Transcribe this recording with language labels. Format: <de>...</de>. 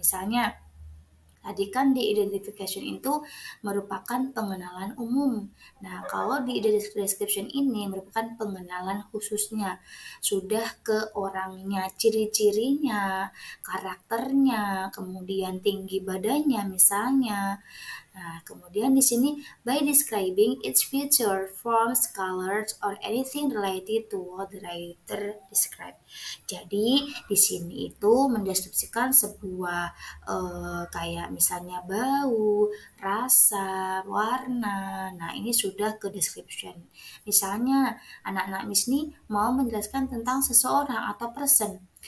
<id>Misalnya, tadi kan di identification itu merupakan pengenalan umum. Nah, kalau di description ini merupakan pengenalan khususnya. Sudah ke orangnya, ciri-cirinya, karakternya, kemudian tinggi badannya misalnya. Nah, kemudian di sini</id> <en>by describing its feature, forms, colors, or anything related to what the writer described.</en> <id>Jadi di sini itu mendeskripsikan sebuah kayak misalnya bau, rasa, warna. Nah, ini sudah ke description. Misalnya anak-anak Miss nih mau menjelaskan tentang seseorang atau person.</id>